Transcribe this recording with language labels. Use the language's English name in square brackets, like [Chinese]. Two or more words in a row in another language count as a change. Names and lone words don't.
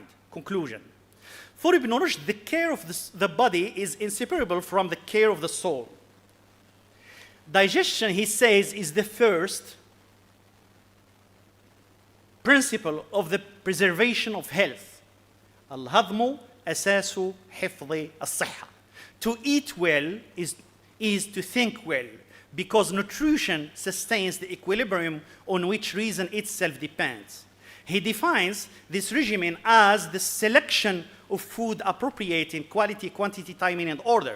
[English] Conclusion. For Ibn Rushd, the care of the body is inseparable from the care of the soul. Digestion, he says, is the first principle of the preservation of health. [Arabic] الهضم أساس حفظ الصحة. [English] To eat well is to think well, because nutrition sustains the equilibrium on which reason itself depends. He defines this regimen as the selection of food appropriate in quality, quantity, timing, and order.